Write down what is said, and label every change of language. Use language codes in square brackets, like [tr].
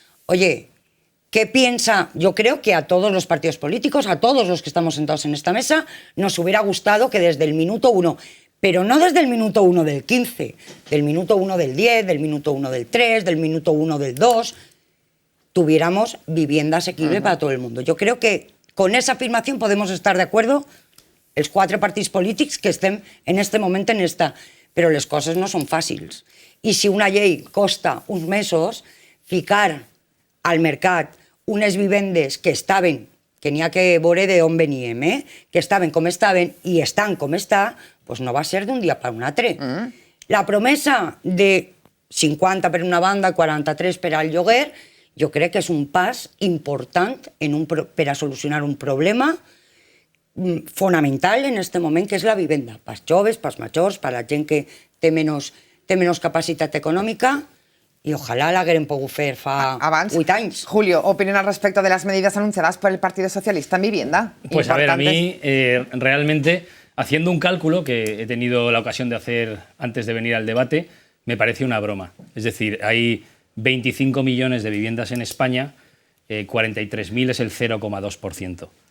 [es] Oye, ¿qué piensa? Yo creo que a todos los partidos políticos, a todos los que estamos sentados en esta mesa, nos hubiera gustado que desde el minuto 1, pero no desde el minuto 1 del 15, del minuto 1 del 10, del minuto 1 del 3, del minuto 1 del 2, tuviéramos vivienda asequible para todo el mundo. Yo creo que Con esa afirmación podemos estar de acuerdo [ca] els 4 partits polítics que estem en este moment en esta, però les coses no són fàcils. I si una llei costa uns mesos, ficar al mercat unes vivendes que estaven, que n'hi ha que veure d'on veníem, que estaven com estaven i estan com està, doncs no va ser d'un dia per un altre. La promesa de 50 per una banda, 43 per al lloguer, jo crec que és un pas important per a solucionar un problema fonamental en aquest moment, que és la vivenda, pels joves, pels majors, per la gent que té menys capacitat econòmica, [es] y ojalá [ca] la hagueren pogut fer fa 8 anys. [es] Julio, opinión al respecto de las medidas anunciadas por el Partido Socialista en vivienda. Pues a ver, a mí realmente, haciendo un cálculo que he tenido la ocasión de hacer antes de venir al debate, me parece una broma. Es decir, hay 25 millones de viviendas en España, 43.000 es el 0,2%.